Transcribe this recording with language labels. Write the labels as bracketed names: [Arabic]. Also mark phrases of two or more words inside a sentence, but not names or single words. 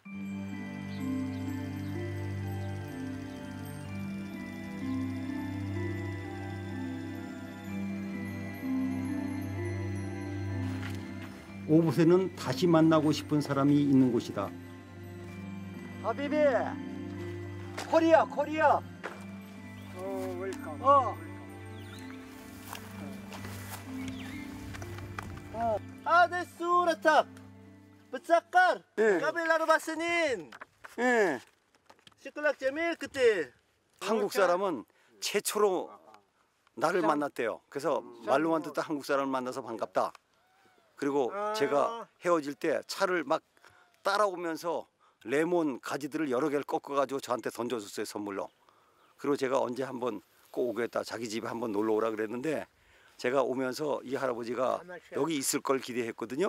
[Korean] 오봇에는 다시 만나고 싶은 사람이 있는 곳이다. [Arabic] 하비비, 코리아. [English] 웰컴. [Arabic] هذا الصورة بتسكر قبل 4 سنين. شكلك جميل كتير. [Korean] 한국 사람은 최초로 나를 만났대요. 그래서 말로만 듣다 한국 사람을 만나서 반갑다. 그리고 제가 헤어질 때 차를 막 따라오면서 레몬 가지들을 여러 개를 꺾어가지고 저한테 던져줬어요, 선물로. 그리고 제가 언제 한번 꼭 오겠다, 자기 집에 한번 놀러 오라 그랬는데 제가 오면서 이 할아버지가 여기 있을 걸 기대했거든요.